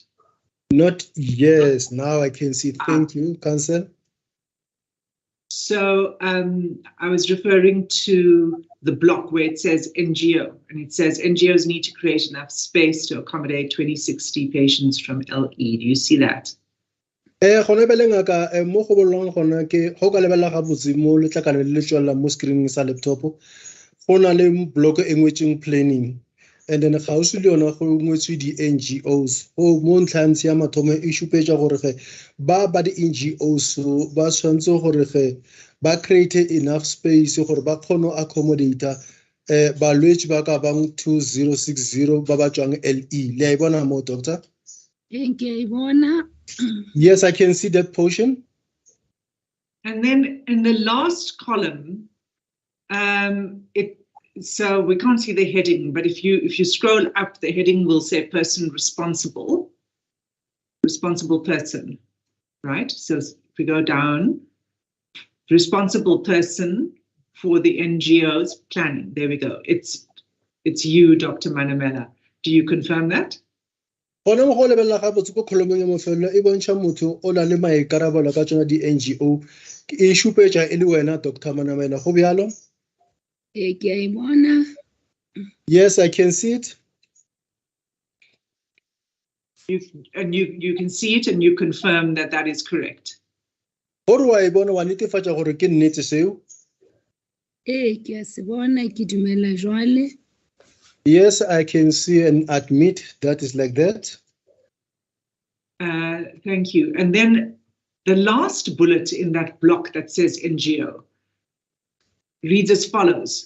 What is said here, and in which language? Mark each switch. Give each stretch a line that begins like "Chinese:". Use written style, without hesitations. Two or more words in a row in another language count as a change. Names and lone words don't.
English: Not, yes, now I can see. Thank you, Council. So I was referring to the block where it says NGO, and it says NGOs need to create enough space to accommodate 2060 patients from LE. Do you see that?
Northern Sotho: Gone bele ngaka mo go bolong gona ke go ka lebella ga botse mo letlakala le tswela mo screening sa laptop go na le block e ngwetseng
English: planning and then
Northern Sotho: ga o se le yona go ngwetswe di NGOs go mo ntlhantsi ya mathomo e shupetsa gore ge ba di NGOs ba tshwantse gore ge ba
English: create enough space
Northern Sotho: gore ba kgone accommodate balwetse ba ka bang 2060 ba ba tswang LE. Le a bona mo doctor?
English: Yes, I can see that portion. And then in the last column, so we can't see the heading, but if you scroll up, the heading will say person responsible person, right? So if we go down, responsible person for the NGOs planning. There we go. It's you, Dr. Manamela. Do you confirm that?
Northern Sotho: Gona mo go lebella ga botse go kholomong ya mofelo e bontsha motho o la le maikarabelo ka tsona di NGO e shupetsa e le wena Dr. Manamela go bjalo?
English: Yes, I can see it. You can see it and you confirm that that is correct.
Northern Sotho: Gore wa e bona wa netefatsa gore ke nnete seo?
English: Yes, I can see and admit that is like that. Thank you. And then the last bullet in that block that says NGO reads as follows.